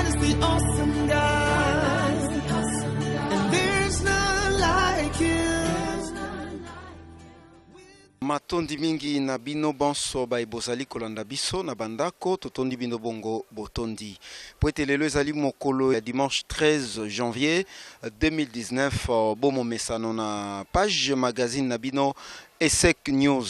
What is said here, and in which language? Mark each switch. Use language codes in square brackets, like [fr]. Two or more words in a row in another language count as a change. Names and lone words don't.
[en] the awesome God, and there's none like you. [ln] Matondi mingi na bino bonso ba ebozali kolanda biso na bandako totondi bino bongo botondi. Poete lelo ezali mokolo ya [fr] dimanche 13 janvier [ln] 2019 bomo mesano na page magazine na bino ESSEC News.